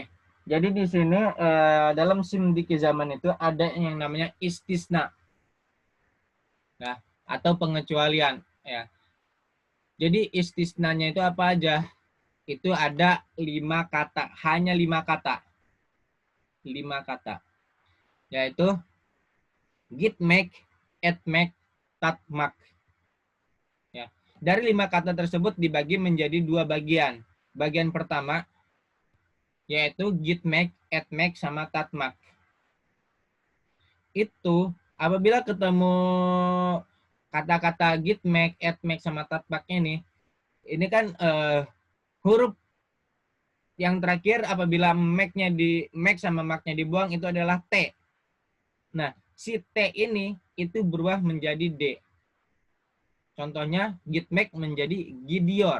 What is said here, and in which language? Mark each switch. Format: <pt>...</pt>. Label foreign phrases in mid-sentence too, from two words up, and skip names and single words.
<id>Jadi di sini dalam</id> <tr>simdiki zaman</tr> <id>itu ada yang namanya istisna. Nah, atau pengecualian ya. Jadi istisnanya itu apa aja? Itu ada 5 kata, hanya 5 kata. 5 kata. Yaitu</id> <tr>gitmek, etmek, tatmak.</tr> <id>Ya. Dari 5 kata tersebut dibagi menjadi 2 bagian. Bagian pertama yaitu</id> <tr>gitmek, etmek,</tr> <id>sama tatmak. Itu apabila ketemu kata-kata</id> <tr>gitmek, etmek,</tr> <id>sama tatmak ini, ini kan huruf yang terakhir apabila mek sama maknya dibuang itu adalah T. Nah, si T ini itu berubah menjadi D. Contohnya gitmek menjadi gidior.</id>